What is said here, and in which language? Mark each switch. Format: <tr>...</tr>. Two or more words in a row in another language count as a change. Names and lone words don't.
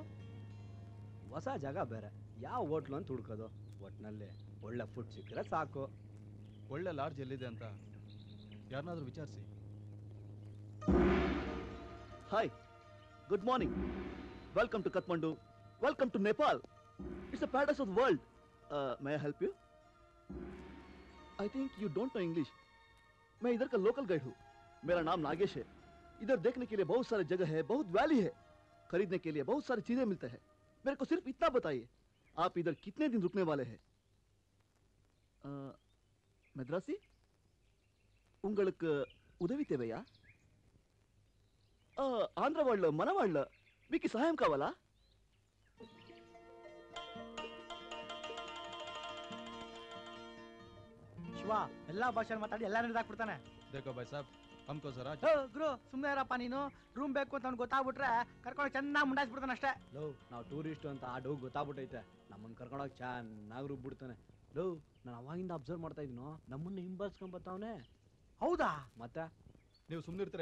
<kn>ಹೊಸ ಜಾಗ ಬೇರೆ, ಯಾವ ಹೋಟ್ಲು ಅಂತ ಹುಡ್ಕೋದು. ಒಟ್ನಲ್ಲಿ ಒಳ್ಳೆ ಫುಡ್ ಸಿಕ್ಕರೆ ಸಾಕು. ಒಳ್ಳೆ ಲಾಡ್ಜ್ ಎಲ್ಲಿದೆ ಅಂತ ಯಾರನ್ನಾದ್ರೂ ವಿಚಾರಿಸಿ.</kn> <en>Hi, good morning. Welcome to Kathmandu. Welcome to Nepal. It's a paradise of the world. May I help you? I think you don't know English.</en> <hi>मैं इधर का लोकल गाइड हूँ. मेरा नाम नागेश है. इधर देखने के लिए बहुत सारे जगह है, बहुत वैली है, खरीदने के लिए बहुत सारी चीजें मिलते हैं. मेरे को सिर्फ इतना बताइए, आप इधर कितने दिन रुकने वाले हैं?</hi> <ta>मद्रासी உங்களுக்கு ఉదవి தேவையா?</ta> <te>ఆంధ్ర వాళ్ళు మన వాళ్ళు మీకు సహాయం కావాలా?</te> <kn>ಶಿವ ಎಲ್ಲಾ ಭಾಷೆ ಮಾತಾಡಿ ಎಲ್ಲ ನಡೆದಾಕ್ಬಿಡ್ತಾನೆ.</kn> <hi>देखो भाई साहब, हमको जरा</hi> <kn>ಗುರು ಸುಮ್ಮನೆ ಇರಪ್ಪ ನೀನು. ರೂಮ್ ಬೇಕು ಅಂತ ಅವ್ನು ಗೊತ್ತಾಗ್ಬಿಟ್ರೆ ಕರ್ಕೊಂಡು ಚೆನ್ನಾಗಿ ಮುಂಡಾಯಿಸ್ಬಿಡ್ತಾನೆ ಅಷ್ಟೇ. ಲೋ, ನಾವು ಟೂರಿಸ್ಟ್ ಅಂತ ಆ ಡೌ ಗೊತ್ತಾಗ್ಬಿಟ್ಟೈತೆ. ನಮ್ಮನ್ನ ಕರ್ಕೊಂಡೋಗಿ ಚೆನ್ನಾಗಿ ರುಬ್ಬಿಡ್ತಾನೆ. ಲೋ, ನಾನು ಅವಾಗಿಂದ ಅಬ್ಸರ್ವ್ ಮಾಡ್ತಾ ಇದ್ನು, ನಮ್ಮನ್ನ ಹಿಂಬಾಲಿಸ್ಕೊಂಡ್ ಬರ್ತಾವನೆ. ಹೌದಾ? ಮತ್ತೆ ನೀವು ಸುಮ್ಮನೆ ಇರ್ತೀರಾ?</kn>